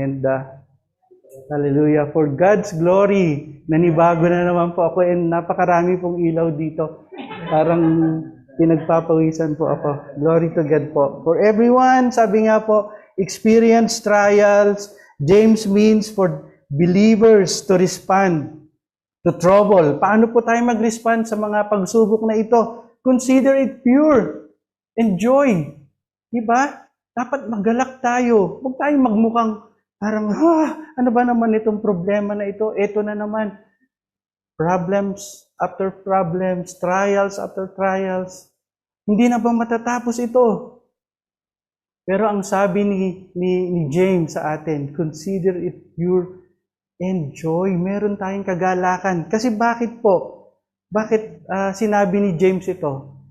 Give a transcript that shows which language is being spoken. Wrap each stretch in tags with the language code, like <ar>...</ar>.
<en>And hallelujah, for God's glory,</en> <tl>nanibago na naman po ako and napakarami pong ilaw dito. Parang pinagpapawisan po ako.</tl> <en>Glory to God po. For everyone,</en> <tl>sabi nga po,</tl> <en>experience trials. James means for believers to respond to trouble.</en> <tl>Paano po tayo mag-respond sa mga pagsubok na ito?</tl> <en>Consider it pure and joy.</en> <tl>Diba? Dapat magalak tayo. Huwag tayong magmukhang parang, ano ba naman itong problema na ito? Ito na naman.</tl> <en>Problems after problems, trials after trials.</en> <tl>Hindi na ba matatapos ito? Pero ang sabi ni James sa atin,</tl> <en>consider it pure and joy.</en> <tl>Meron tayong kagalakan. Kasi bakit po? Bakit sinabi ni James ito?</tl>